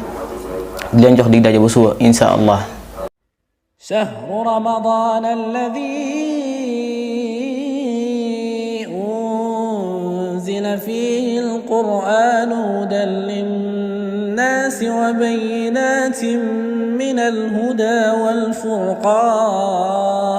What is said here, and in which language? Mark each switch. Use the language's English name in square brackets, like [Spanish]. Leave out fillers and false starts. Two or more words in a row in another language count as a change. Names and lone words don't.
[Wolof] di leen jox dig daje ba suba [Arabic] إن شاء الله. شهر رمضان الذي أنزل فيه القرآن هدى للناس وبينات من الهدى والفرقان